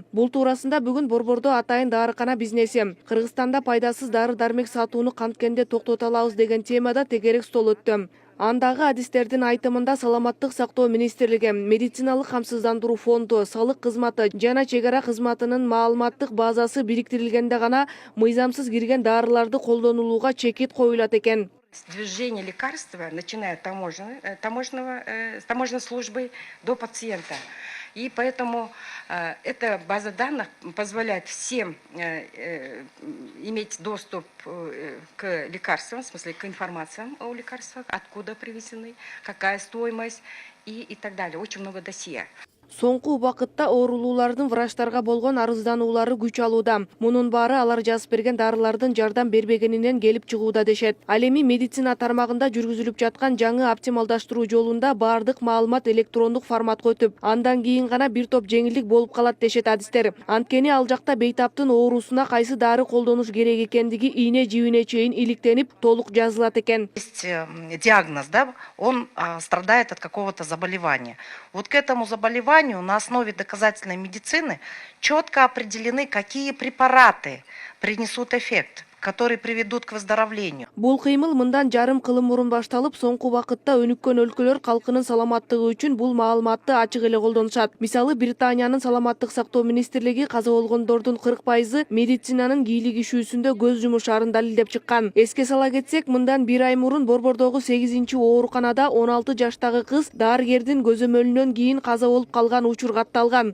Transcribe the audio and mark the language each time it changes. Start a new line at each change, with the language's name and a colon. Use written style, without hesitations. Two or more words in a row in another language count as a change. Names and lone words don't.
Kyrgyz: Бул туурасында бүгүн Борбордо атайын дарыкана бизнеси Кыргызстанда пайдасыз дары-дармек сатууну канткенде токтото алабыз деген темада тегерек стол өттү. Андагы адистердин айтымында саламаттык сактоо министрлиги, медициналык камсыздандыруу фонду, салык кызматы жана чек ара кызматынын маалыматтык базасы бириктирилгенде гана мыйзамсыз кирген дарыларды колдонулууга чекит коюлат экен.
Russian: Движение лекарства, начиная от таможенной службы до пациента. И поэтому эта база данных позволяет всем иметь доступ к лекарствам, в смысле к информациям о лекарствах, откуда привезены, какая стоимость и так далее. Очень много досье.
Kyrgyz: Соңку убакытта оорулуулардын врачтарга болгон арыздануулары күч алууда. Мунун баары алар жазып берген дарылардын жардам бербегенинен келип чыгууда дешет. Ал эми медицина тармагында жүргүзүлүп жаткан жаңы оптималдаштыруу жолунда баардык маалымат электрондук форматка өтүп, андан кийин гана бир топ жеңилдик болуп калат дешет адистер. Анткени ал жакта бейтаптын оорусуна кайсы дары колдонуш керек экендиги ийне жибине чейин иликтенип, толук жазылат экен.
Russian: Есть диагноз, да, он страдает от какого-то заболевания. Вот к этому заболеванию на основе доказательной медицины четко определены, какие препараты принесут эффект, которые приведут к выздоровлению.
Kyrgyz: Бул кыймыл мындан жарым кылым мурун башталып, соңку убакытта өнүккөн өлкөлөр калкынын саламаттыгы үчүн бул маалыматты ачык эле колдонушат. Мисалы, Британиянын саламаттык сактоо министрлиги каза болгондордун 40% медицинанын кийлигишүүсүндө көз жумушарын далилдеп чыккан. Эске сала кетсек, мындан бир ай мурун Борбордогу 8-чи ооруканада 16 жаштагы кыз дарыгердин көзөмөлүнөн кийин каза болуп калган учур катталган.